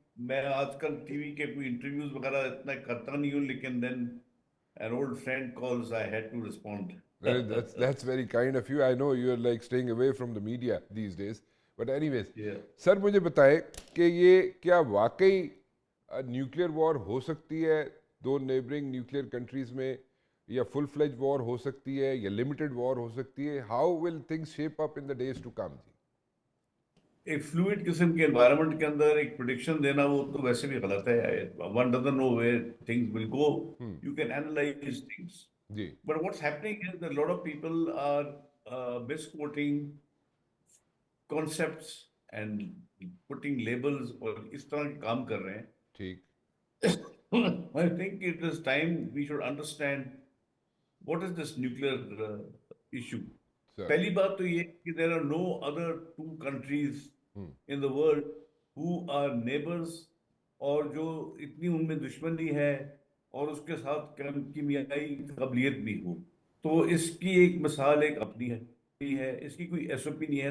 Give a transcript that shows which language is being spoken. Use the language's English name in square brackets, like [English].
[Urdu] میں آج کل ٹی وی کے کوئی انٹرویوز وغیرہ اتنا کرتا نہیں ہوں, لیکن [English] then an old friend calls, I had to respond. That's very kind of you. I know you're like staying away from the media these days. But anyways, Yeah. [Urdu] سر مجھے بتائیں کہ یہ کیا واقعی نیوکلیر وار ہو سکتی ہے دو نیبرنگ نیوکلیر کنٹریز میں, یا فل فلیج وار ہو سکتی ہے, یا لمیٹڈ وار ہو سکتی ہے؟ [English] How will things shape up in the days to come? [Urdu] ایک فلوئڈ قسم کے انوائرمنٹ کے اندر ایک پریڈکشن دینا وہ تو ویسے بھی غلط ہے. [English] One doesn't know where things will go. You can analyze things. [Urdu] جی [English] But what's happening is that a lot of people are misquoting concepts and putting labels [Urdu] اور اس طرح کے کام کر رہے ہیں. ٹھیک. [English] I think it is time we should understand what is this nuclear issue. [Urdu] سر پہلی بات تو یہ کہ [English] there are no other two countries in the world who are neighbors [Urdu] اور جو اتنی ان میں دشمنی ہے اور اس کے ساتھ کیمیائی قابلیت بھی ہو. تو اس کی ایک مثال ایک اپنی ہے, اس کی کوئی ایس او پی نہیں ہے.